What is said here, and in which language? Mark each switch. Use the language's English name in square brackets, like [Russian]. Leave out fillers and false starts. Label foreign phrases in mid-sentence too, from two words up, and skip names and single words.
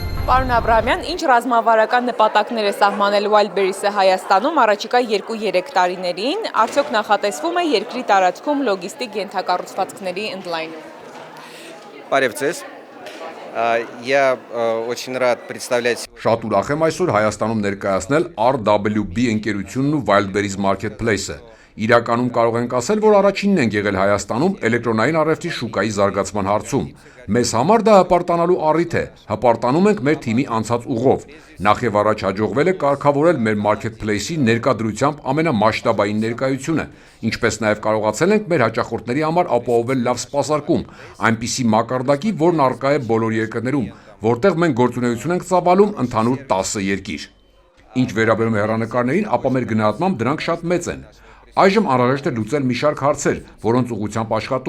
[Armenian] Պարոն Աբրահամյան, ինչ ռազմավարական նպատակներ է սահմանել Wildberries-ը Հայաստանում առաջիկա 2-3 տարիներին, արդյոք նախատեսվում է երկրի տարածքում լոգիստիկ ենթակառուցվածքների ընդլայնում։ Բարև ձեզ, [Russian] я очень рад представлять. [Armenian] Շատ ուրախ եմ այսօր Հայաստանում ներկայացնել RWB ընկերությունն ու Wildberries Marketplace-ը։ Իրականում կարող ենք ասել, որ առաջինն ենք եղել Հայաստանում էլեկտրոնային առևտրի շուկայի զարգացման հարցում։ Մեզ համար դա հպարտանալու առիթ է, հպարտանում ենք մեր թիմի անցած ուղով։ Նախ եւ առաջ հաջողվել է կարգավորել մեր marketplace-ի ներկայությամբ ամենամասշտաբային ներկայությունը, ինչպես նաեւ կարողացել ենք մեր հաճախորդների համար ապահովել լավ սպասարկում, այնպիսի մակարդակի, որն առկա է բոլոր երկրներում, որտեղ մենք գործունեություն ենք ծավալում ընդհանուր 10 երկիր։ Ինչ վերաբերում է հեռանկարներին, ապա մեր գնահատմամբ դրանք շատ մեծ են։ Այժմ անհրաժեշտ է լուծել մի շարք հարցեր, որոնց ուղղությամբ աշխատում